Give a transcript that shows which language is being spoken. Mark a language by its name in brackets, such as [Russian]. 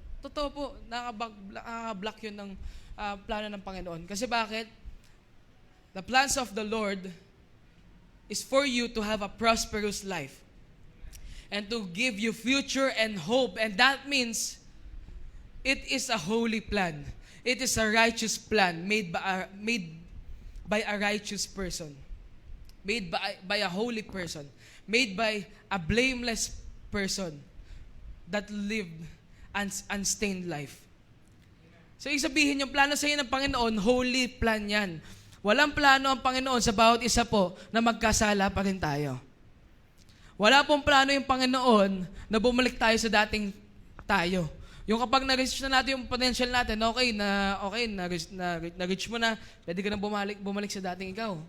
[Filipino] Totoo po, nakaka-block yun ng plano ng Panginoon. Kasi bakit? [English] The plans of the Lord is for you to have a prosperous life and to give you future and hope. And that means it is a holy plan. It is a righteous plan made by a righteous person. Made by a holy person. Made by a blameless person that lived unstained life. [Filipino] So, ibig sabihin, yung plano sa iyo ng Panginoon, holy plan yan. Walang plano ang Panginoon sa bawat isa po na magkasala pa rin tayo. Wala pong plano yung Panginoon na bumalik tayo sa dating tayo. Yung kapag na-reach na natin yung potential natin, na-reach mo na, pwede ka na bumalik sa dating ikaw.